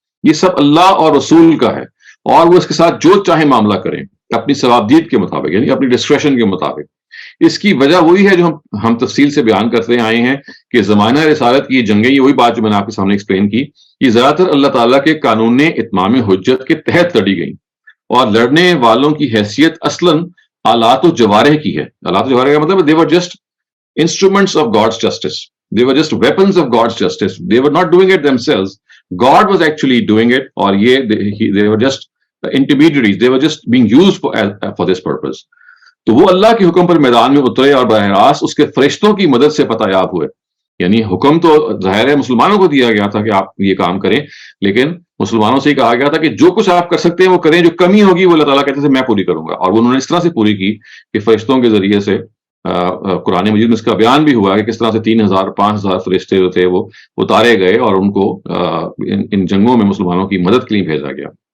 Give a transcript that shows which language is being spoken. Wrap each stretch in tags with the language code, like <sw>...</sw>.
<ur>یہ سب اللہ اور رسول کا ہے، اور وہ اس کے ساتھ جو چاہے معاملہ کریں اپنی ثوابدید کے مطابق، یعنی اپنی ڈسکریشن کے مطابق۔ اس کی وجہ وہی ہے جو ہم تفصیل سے بیان کرتے آئے ہیں کہ زمانہ رسالت کی یہ جنگیں، یہ وہی بات جو میں نے آپ کے سامنے ایکسپلین کی، یہ زیادہ تر اللہ تعالیٰ کے قانون اتمام حجت کے تحت لڑی گئیں، اور لڑنے والوں کی حیثیت اصلاً آلات و جوارح کی ہے۔ آلات و جوارح کا مطلب</ur> <en>they were just instruments of God's justice. They were just weapons of God's justice. They were not doing it themselves. God was actually doing it,</en> <ur>اور</ur> <en>they were just intermediaries. They were just being used for this purpose.</en> <ur>تو وہ اللہ کے حکم پر میدان میں اترے اور براہ راست اس کے فرشتوں کی مدد سے فتح یاب ہوئے۔ یعنی حکم تو ظاہر ہے مسلمانوں کو دیا گیا تھا کہ آپ یہ کام کریں، لیکن مسلمانوں سے ہی کہا گیا تھا کہ جو کچھ آپ کر سکتے ہیں وہ کریں، جو کمی ہوگی وہ اللہ تعالیٰ کہتے تھے میں پوری کروں گا، اور وہ انہوں نے اس طرح سے پوری کی کہ فرشتوں کے ذریعے سے قرآن مجید میں اس کا بیان بھی ہوا ہے کہ کس طرح سے 3000 5000 فرشتے جو تھے وہ اتارے گئے اور ان کو ان جنگوں میں مسلمانوں کی مدد کے لیے بھیجا گیا۔</ur>